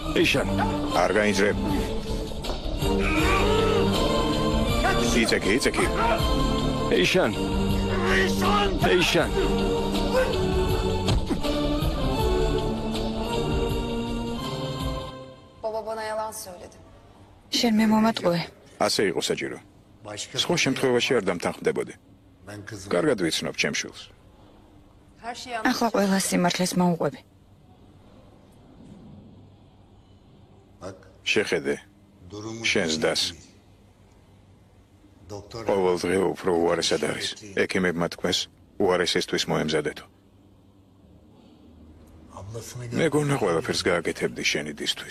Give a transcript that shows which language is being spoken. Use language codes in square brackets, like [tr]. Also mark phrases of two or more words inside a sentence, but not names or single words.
[ka] ეიშან. არ გაინძრებ. იცეკი, იცეკი. ეიშან. ეიშან. [tr] Baba bana yalan söyledi. [ka] შენ მე მომატყუე. ასე იყო საჭირო. სხვა შემთხვევაში არ დამთანხმდებოდი. კარგად ვიცნობ ჩემ შვილს. [tr] Her şeyi [ka] ახლა ყველა სიმართლეს მოუყვები. შეხედე. შენს დას. ყოველდღე უფრო უარესად არის. ექიმებმა თქვეს, უარესისთვის მოემზადეთო. მე გონა ყველაფერს გააკეთებდი შენი დისთვის.